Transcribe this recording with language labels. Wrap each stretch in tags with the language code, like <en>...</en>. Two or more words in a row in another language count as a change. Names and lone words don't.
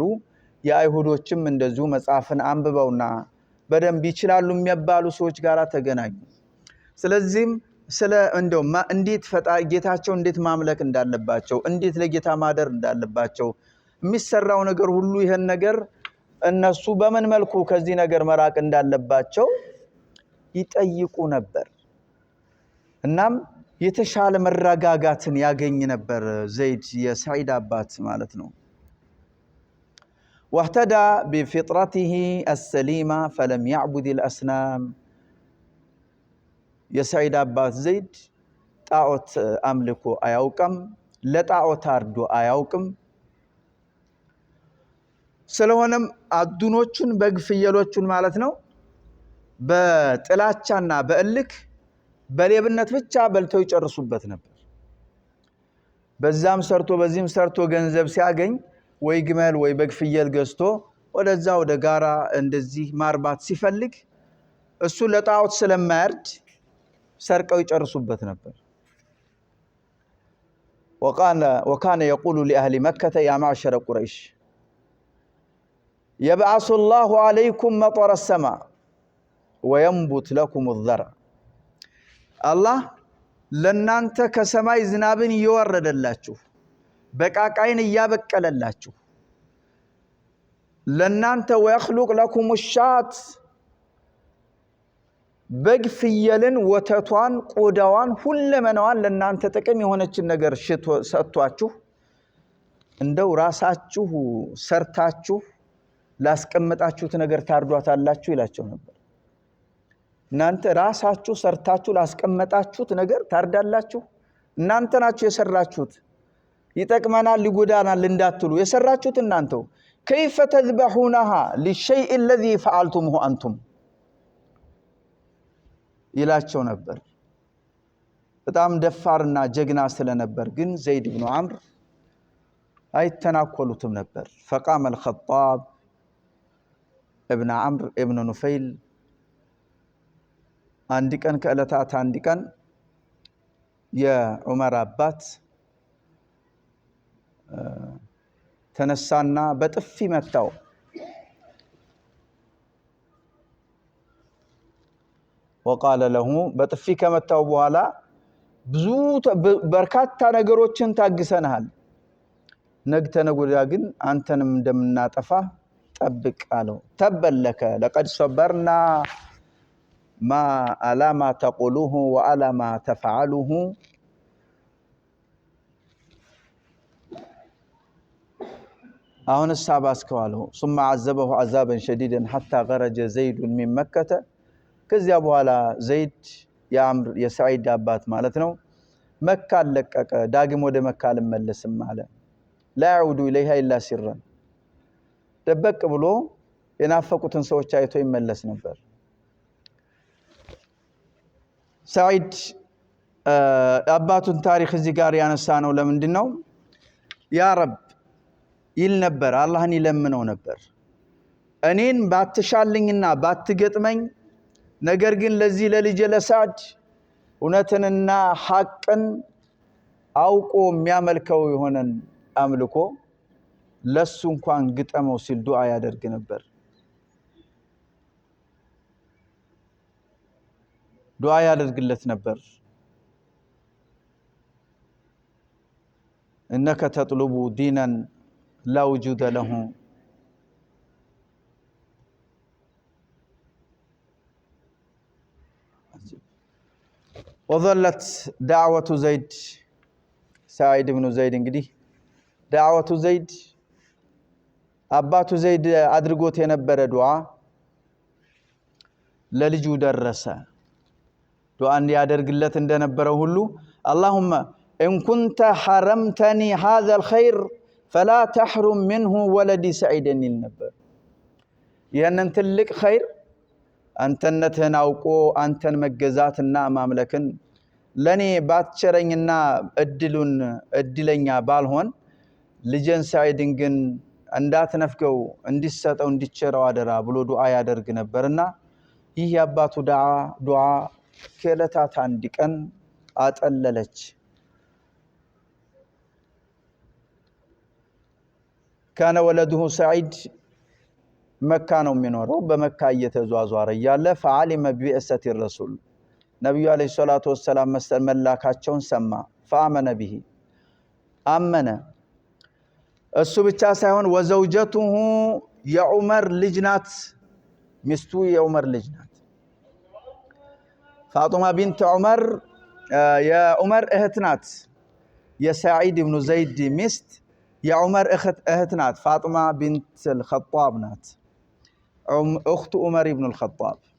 <am>የአይሁዶችም እንደዚሁ መጽሐፍን አንብበውና በደንብ ይችላሉ የሚባሉ ሰዎች ጋር ተገናኙ። ስለዚህም እንዴት ጌታቸው እንዴት ማምለክ እንዳለባቸው፣ እንዴት ለጌታ ማደር እንዳለባቸው የሚሰራው ነገር ሁሉ ይሄን ነገር እነሱ በምን መልኩ ከዚህ ነገር መራቅ እንዳለባቸው ይጠይቁ ነበር። እናም የተሻለ መረጋጋትን ያገኝ ነበር ዘይድ የሰዒድ አባት ማለት ነው።</am> <ar>واهتدى بفطرته السليمة فلم يعبد الأصنام</ar> <am>የሰዒድ አባት ዘይድ ጣዖት አምልኮ አያውቅም፣ ለጣዖት አርዶ አያውቅም። ስለሆነም አዱኖቹን በግ ፍየሎቹን ማለት ነው በጥላቻና በእልክ በሌብነት ብቻ በልተው ይጨርሱበት ነበር። በዛም ሰርቶ በዚህም ሰርቶ ገንዘብ ሲያገኝ ወይ ግመል ወይ በግ ፍየል ገዝቶ ወደዛ ወደ ጋራ እንደዚህ ማርባት ሲፈልግ እሱ ለጣዖት ስለማያርድ ሰርቀው ይጨርሱበት ነበር።</am> <ar>وكان يقول لأهل مكة يا معشر قريش يبعث الله عليكم مطر السماء وينبت لكم الذرع الله</ar> <am>ለናንተ ከሰማይ ዝናብን ይወረደላችሁ በቃቃይን ያበቀለላችሁ ለናንተ</am> <ar>ويخلق لكم الشات</ar> <am>በግ ፍየልን ወተቷን ቆዳዋን ሁለመናዋን ለናንተ ጥቅም የሆነችን ነገር ሰጥቷችሁ እንደው ራሳችሁ ሰርታችሁ ላስቀመጣችሁት ነገር ታርዷታላችሁ ይላቸው ነበር። እናንተ ራሳችሁ ሰርታችሁ ላስቀመጣችሁት ነገር ታርዳላችሁ። እናንተ ናችሁ የሰራችሁት። ይጠቅመናል ሊጎዳናል እንዳትሉ የሰራችሁት እናንተው።</am> <ar>كيف تذبحونها للشيء الذي فعلتمه أنتم</ar> <am>ይላቸው ነበር። በጣም ደፋርና ጀግና ስለነበር ግን ዘይድ ኢብኑ አምር አይተናኮሉትም ነበር።</am> <ar>فقام الخطاب ابن عمرو ابن نفيل</ar> <am>አንድ ቀን ከዕለታት አንድ ቀን የዑመር አባት ተነሳና በጥፊ መታው።</am> <ar>وقال له</ar> <am>በጥፊ ከመታው በኋላ ብዙ በርካታ ነገሮችን ታግሰናል፣ ነገተነጎዳ ግን አንተንም እንደምናጠፋ ጠብቅ አለው። ተበለከ</am> <ar>لقد صبرنا ما على ما تقوله وعلى ما تفعله</ar> <am>አሁን ሳባስከዋለው</am> <ar>ثم عذبه عذابا شديدا حتى خرج زيد من مكة</ar> <am>ከዚያ በኋላ ዘይድ የአምር የሰዒድ አባት ማለት ነው መካ ለቀቀ። ዳግም ወደ መካ ልመለስም አለ።</am> <ar>لا يعود إليها إلا سرا</ar> <am>ደበቅ ብሎ የናፈቁትን ሰዎች አይቶ ይመለስ ነበር። ሰዒድ አባቱን ታሪክ እዚህ ጋር ያነሳ ነው ለምንድን ነው?</am> <ar>يا رب</ar> <am>ይል ነበር፣ አላህን ይለምነው ነበር። እኔን ባትሻልኝና ባትገጥመኝ ነገር ግን ለዚህ ለልጄ ለሰዓድ እውነትንና ሐቅን አውቆ የሚያመልከው የሆነን አምልኮ ለሱ እንኳን ግጠመው ሲል ዱዓ ያደርግ ነበር። ዱዓ ያደርግለት ነበር።</am> <ar>إنك تطلب دينا لا وجود له وظلت دعوة زيد سعيد بن زيد እንግዲህ دعوة زيد</ar> <am>አባቱ ዘይድ አድርጎት የነበረ ዱዓ ለልጁ ደረሰ። ዱዓ እንዲያደርግለት እንደነበረው ሁሉ</am> <ar>اللهم إن كنت حرمتني هذا الخير فلا تحرم منه ولدي سعيدا النبر</ar> <am>ያንን ትልቅ ኸይር አንተነትህን አውቆ አንተን መገዛትና ማምለክን ለኔ ባትቸረኝና እድለኛ ባልሆን ልጄን ሰዒድን ግን እንዳትነፍገው እንዲሰጠው እንዲቸረው አደራ ብሎ ዱዓ ያደርግ ነበርና ይህ ያባቱ ዱዓ ከዕለታት አንድ ቀን አጠለለች።</am> <ar>كان ولده سعيد مكة</ar> <am>ነው የሚኖረው። በመካ እየተዟዟረ ያለ</am> <ar>فعلم ببعثة الرسول</ar> <am>ነብዩ</am> <ar>عليه الصلاة والسلام</ar> <am>መላካቸውን ሰማ።</am> <ar>فآمن به</ar> <am>አመነ። እሱ ብቻ ሳይሆን ወዘውጀቱሁ የዑመር ልጅ ናት፣ ሚስቱ የዑመር ልጅ ናት። ፋጡማ ቢንት ዑመር የዑመር እህት ናት። የሰዒድ ኢብኑ ዘይድ ሚስት የዑመር እህት ናት። ፋጡማ ቢንት አልኸጣብ ናት። እኽቱ ዑመር ኢብኑ አልኸጣብ።</am>